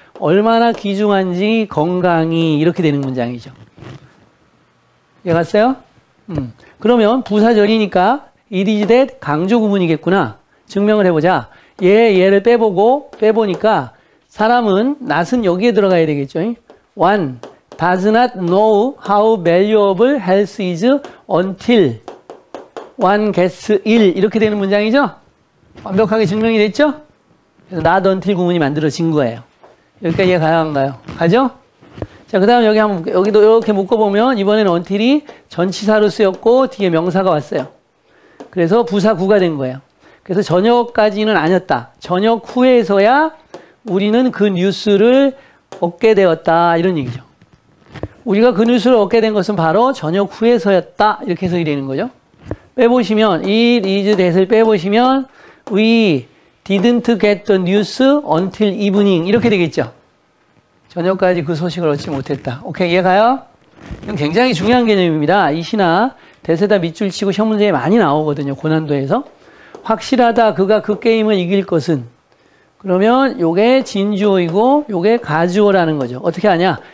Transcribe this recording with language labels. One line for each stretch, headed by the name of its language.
Korean: 얼마나 귀중한지 건강이 이렇게 되는 문장이죠. 이해갔어요? 그러면 부사절이니까 it is that 강조 구문이겠구나. 증명을 해보자. 얘를 빼보니까 사람은 not은 여기에 들어가야 되겠죠.
English: One does not know how valuable health is until one gets ill.
Korean: 이렇게 되는 문장이죠. 완벽하게 증명이 됐죠? 그래서 not until 구문이 만들어진 거예요. 여기까지 이해가요, 안 가요? 가죠? 자, 그 다음 여기도 이렇게 묶어보면 이번에는 until이 전치사로 쓰였고 뒤에 명사가 왔어요. 그래서 부사구가 된 거예요. 그래서 저녁까지는 아니었다. 저녁 후에서야 우리는 그 뉴스를 얻게 되었다. 이런 얘기죠. 우리가 그 뉴스를 얻게 된 것은 바로 저녁 후에서였다. 이렇게 해석이 되는 거죠. 빼보시면
English: it is that
Korean: 을 빼보시면
English: we didn't get the news until evening
Korean: 이렇게 되겠죠. 저녁까지 그 소식을 얻지 못했다. 오케이, 이해가요? 이건 굉장히 중요한 개념입니다. 이 시나 대세다 밑줄 치고 시험 문제에 많이 나오거든요. 고난도에서. 확실하다. 그가 그 게임을 이길 것은. 그러면 요게 진주어이고 요게 가주어라는 거죠. 어떻게 하냐?